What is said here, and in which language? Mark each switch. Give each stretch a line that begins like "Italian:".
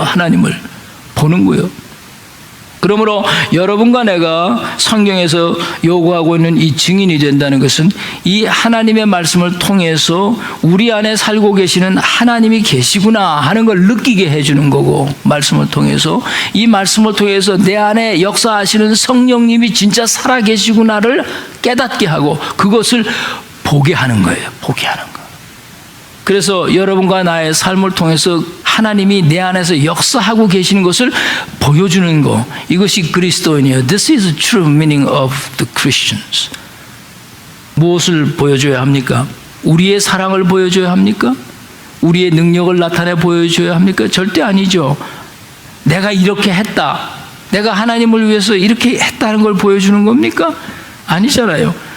Korean: 하나님을 보는 거예요. 그러므로 여러분과 내가 성경에서 요구하고 있는 이 증인이 된다는 것은 이 하나님의 말씀을 통해서 우리 안에 살고 계시는 하나님이 계시구나 하는 걸 느끼게 해주는 거고, 말씀을 통해서 이 말씀을 통해서 내 안에 역사하시는 성령님이 진짜 살아 계시구나를 깨닫게 하고 그것을 보게 하는 거예요. 보게 하는 거. 그래서 여러분과 나의 삶을 통해서 하나님이 내 안에서 역사하고 계시는 것을 보여주는 거, 이것이 그리스도인이에요.
English: This is the true meaning of the Christians.
Korean: 무엇을 보여줘야 합니까? 우리의 사랑을 보여줘야 합니까? 우리의 능력을 나타내 보여줘야 합니까? 절대 아니죠. 내가 이렇게 했다, 내가 하나님을 위해서 이렇게 했다는 걸 보여주는 겁니까? 아니잖아요.